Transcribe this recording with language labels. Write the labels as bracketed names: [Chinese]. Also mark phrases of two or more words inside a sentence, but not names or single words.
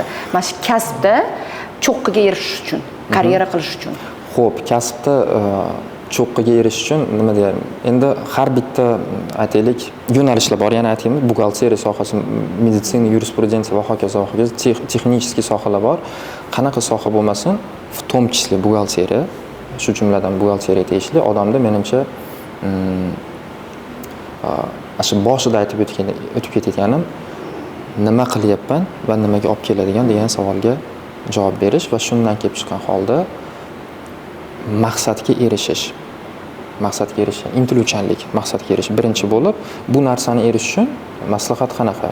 [Uzbek] Mana shu kasbda cho'qqiga erishish uchun, karyera qilish uchun. Xo'p, kasbda cho'qqiga erishish uchun nima deyman? Endi har bitta aytaylik yo'nalishlar bor. Yana aytaymi, buxgalteriya sohasi, meditsina, yurisprudensiya va hokazo, texnik sohalar bor. Qanaqa soha bo'lmasin, [Russian] в том числе [Uzbek] buxgalteriya, shu jumladan buxgalteriya tegishli odamda menimcha shu boshida aytib ketganim, nima qilyapman va nimaga olib keladigan degan savolga javob berish va shundan kelib chiqqan holda maqsadga erishish, intiluvchanlik, maqsadga erishish birinchi bo'lib, bu narsani erishish uchun maslahat qanaqa?